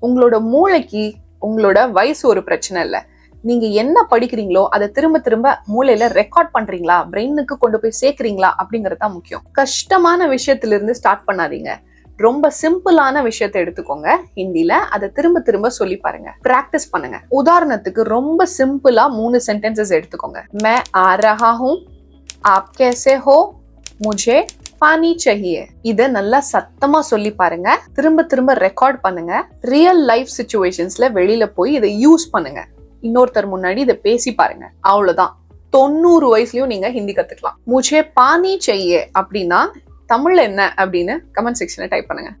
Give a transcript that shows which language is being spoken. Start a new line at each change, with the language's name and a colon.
Tamil: உங்களோட மூளைக்கு உங்களோட வயசு ஒரு பிரச்சனை இல்ல. நீங்க என்ன படிக்கிறீங்களோ அதை திரும்ப திரும்ப மூளையில ரெக்கார்ட் பண்றீங்களா, பிரெயினுக்கு கொண்டு போய் சேர்க்கிறீங்களா அப்படிங்கறது தான் முக்கியம். கஷ்டமான விஷயத்துல இருந்து ஸ்டார்ட் பண்ணாதீங்க, ரொம்ப சிம்பிளான விஷயத்தை எடுத்துக்கோங்க ஹிந்தில, அதை திரும்ப திரும்ப சொல்லி பாருங்க, பிராக்டிஸ் பண்ணுங்க. உதாரணத்துக்கு ரொம்ப சிம்பிளா 3 சென்டென்சஸ் எடுத்துக்கோங்க.
Hindi: मैं आ रहा हूं, आप कैसे हो, मुझे पानी चाहिए.
Tamil: இத நல்லா சத்தமா சொல்லி பாருங்க, திரும்ப திரும்ப ரெக்கார்ட் பண்ணுங்க. ரியல் லைஃப் சிச்சுவேஷன்ஸ்ல வெளியில போய் இதை யூஸ் பண்ணுங்க, இன்னொருத்தர் முன்னாடி இதை பேசி பாருங்க. அவ்வளவுதான், 90 வயசுலயும் நீங்க ஹிந்தி கத்துக்கலாம்.
Hindi: முझे पानी चाहिए
Tamil: அப்படின்னா தமிழ்ல என்ன அப்படின்னு கமெண்ட் செக்ஷன்ல டைப் பண்ணுங்க.